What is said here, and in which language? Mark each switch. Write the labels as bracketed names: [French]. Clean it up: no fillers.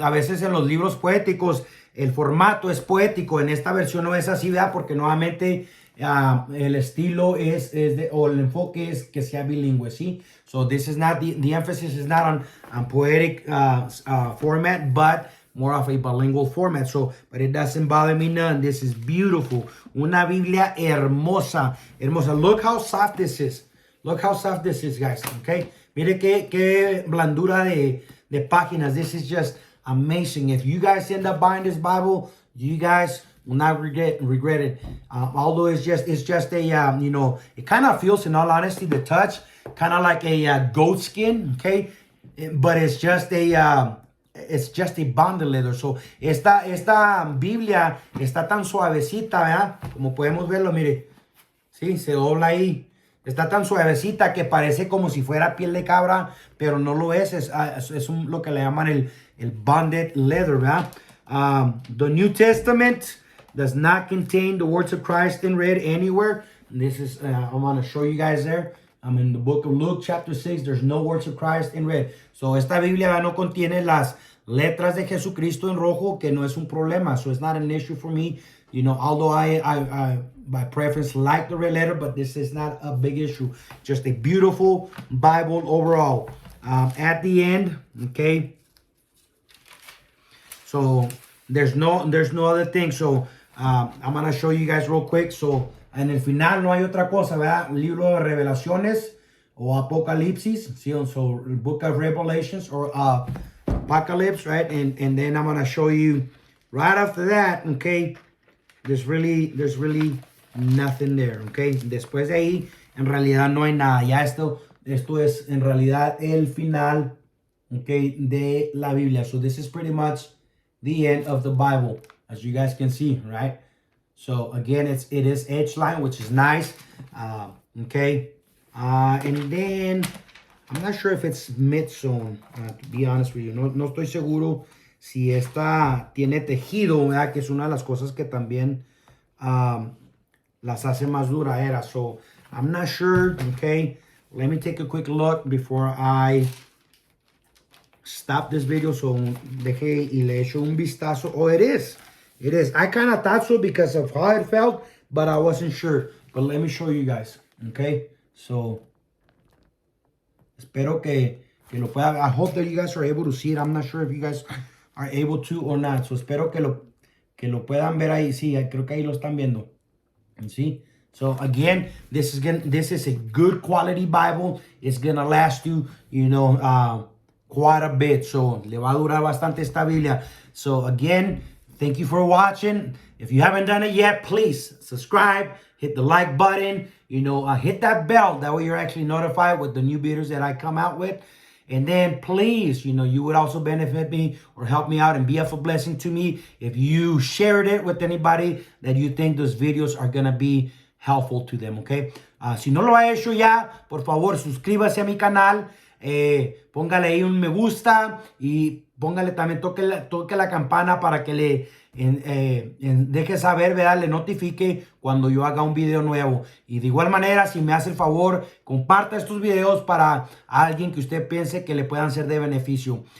[Spanish] A veces en los libros poéticos el formato es poético, en esta versión no es así, ¿verdad? Porque nuevamente el estilo o el enfoque es que sea bilingüe, ¿sí? [English] So this is not, the emphasis is not on poetic format, but more of a bilingual format. So, but it doesn't bother me none. This is beautiful. [Spanish] Una Biblia hermosa, hermosa. [English] Look how soft this is. Look how soft this is, guys, okay? [Spanish] Mire qué blandura de páginas. [English] This is just amazing. If you guys end up buying this Bible, you guys will not regret it. Although it's just a, it kind of feels, in all honesty, the touch, kind of like a goat skin, okay? But it's just a BondedLeather. [Spanish] So, esta Biblia está tan suavecita, ¿verdad? Como podemos verlo, mire. Sí, se dobla ahí. Está tan suavecita que parece como si fuera piel de cabra, pero no lo es. Es lo que le llaman el BondedLeather, ¿verdad? [English] The New Testament does not contain the words of Christ in red anywhere. This is, I'm going to show you guys there. I'm in the book of Luke, chapter 6. There's no words of Christ in red. [Spanish] So, esta Biblia no contiene las letras de Jesucristo en rojo, que no es un problema. [English] So, it's not an issue for me. Although I by preference like the red letter, but this is not a big issue. Just a beautiful Bible overall. At the end, okay. So there's no other thing. So I'm gonna show you guys real quick. [Spanish] So en el final no hay otra cosa, ¿verdad? Libro de Revelaciones o Apocalipsis. [English] So book of Revelations or Apocalypse, right? And then I'm gonna show you right after that, okay. There's really nothing there, okay. [Spanish] Después de ahí, en realidad no hay nada. Ya esto es en realidad el final, okay, de la Biblia. [English] So this is pretty much the end of the Bible, as you guys can see, right? So again, it is edge line, which is nice, okay. And then I'm not sure if it's mid-zone, to be honest with you. [Spanish] No estoy seguro si esta tiene tejido, ¿verdad? Que es una de las cosas que también las hace más duraderas. [English] So, I'm not sure, okay? Let me take a quick look before I stop this video. [Spanish] So, deje y le echo un vistazo. [English] Oh, it is. It is. I kind of thought so because of how it felt, but I wasn't sure. But let me show you guys, okay? So, [Spanish] espero que lo pueda. [English] I hope that you guys are able to see it. I'm not sure if you guys are able to or not. [Spanish] So, espero que lo puedan ver ahí. Sí, creo que ahí lo están viendo. [English] See? So again, this is a good quality Bible. It's gonna last you, quite a bit. [Spanish] So le va a durar bastante esta Biblia. [English] So again, thank you for watching. If you haven't done it yet, please subscribe, hit the like button, hit that bell. That way you're actually notified with the new videos that I come out with. And then please, you would also benefit me or help me out and be of a blessing to me if you shared it with anybody that you think those videos are going to be helpful to them, okay? [Spanish] Si no lo ha hecho ya, por favor, suscríbase a mi canal, póngale ahí un me gusta y póngale también, toque la campana para que le deje saber, ¿verdad? Le notifique cuando yo haga un video nuevo. Y de igual manera, si me hace el favor, comparta estos videos para alguien que usted piense que le puedan ser de beneficio.